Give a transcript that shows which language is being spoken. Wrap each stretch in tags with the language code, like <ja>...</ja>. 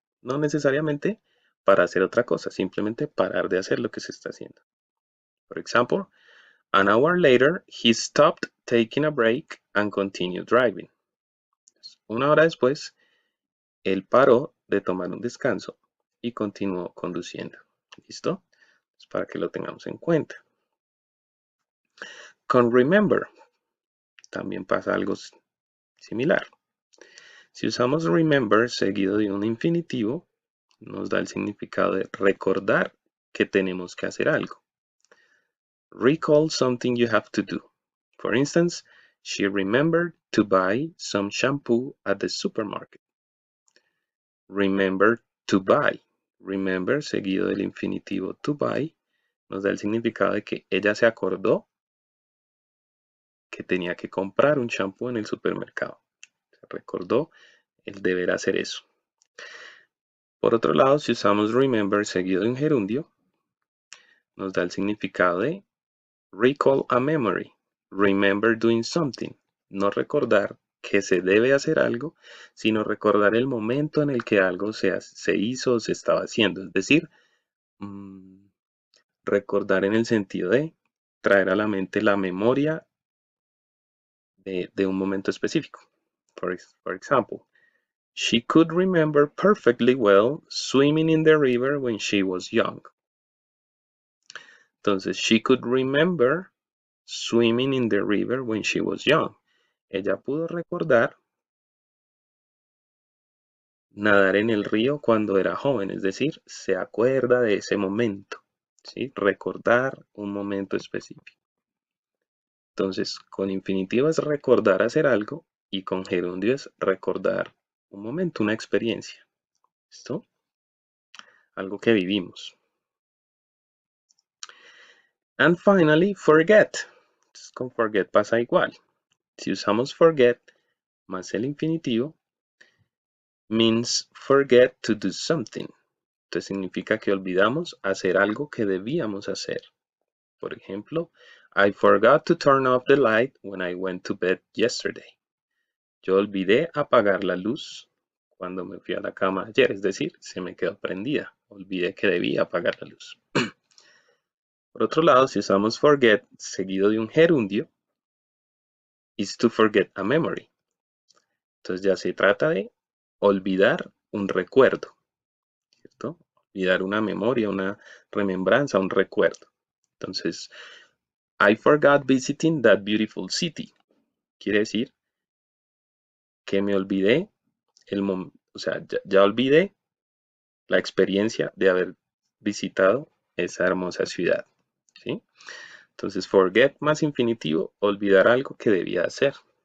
<es>No necesariamente para hacer otra cosa, simplemente parar de hacer lo que se está haciendo.</es> <en>For example, an hour later, he stopped taking a break and continued driving.</en> <es>Una hora después, él paró de tomar un descanso y continuó conduciendo. ¿Listo? Para que lo tengamos en cuenta. Con remember también pasa algo similar. Si usamos remember seguido de un infinitivo, nos da el significado de recordar que tenemos que hacer algo.</es> <en>Recall something you have to do. For instance, she remembered to buy some shampoo at the supermarket. Remember to buy.</en> <es>Remember seguido del infinitivo to buy nos da el significado de que ella se acordó que tenía que comprar un shampoo en el supermercado. Se recordó el deber hacer eso. Por otro lado, si usamos remember seguido de un gerundio, nos da el significado de</es> <en>recall a memory. Remember doing something.</en> <es>No recordar que se debe hacer algo, sino recordar el momento en el que algo se hizo o se estaba haciendo. Es decir, recordar en el sentido de traer a la mente la memoria de un momento específico.</es> <en>For example, she could remember perfectly well swimming in the river when she was young. Entonces, she could remember swimming in the river when she was young.</en> <es>Ella pudo recordar nadar en el río cuando era joven, es decir, se acuerda de ese momento, ¿sí? Recordar un momento específico. Entonces, con infinitivo es recordar hacer algo y con gerundio es recordar un momento, una experiencia. ¿Listo? Algo que vivimos.</es> <en>And finally,</en> <es>forget. Entonces, con forget pasa igual. Si usamos forget más el infinitivo,</es> <en>means forget to do something.</en> <es>Entonces significa que olvidamos hacer algo que debíamos hacer. Por ejemplo,</es> <en>I forgot to turn off the light when I went to bed yesterday.</en> <es>Yo olvidé apagar la luz cuando me fui a la cama ayer, es decir, se me quedó prendida. Olvidé que debía apagar la luz. Por otro lado, si usamos forget seguido de un gerundio,</es> <en>is to forget a memory.</en> <es>Entonces ya se trata de olvidar un recuerdo, ¿cierto? Olvidar una memoria, una remembranza, un recuerdo.</es> <en>Entonces, I forgot visiting that beautiful city.</en> <es>Quiere decir que me olvidé o sea, ya olvidé la experiencia de haber visitado esa hermosa ciudad, ¿sí? Entonces, forget más infinitivo, olvidar algo que debía hacer.</es>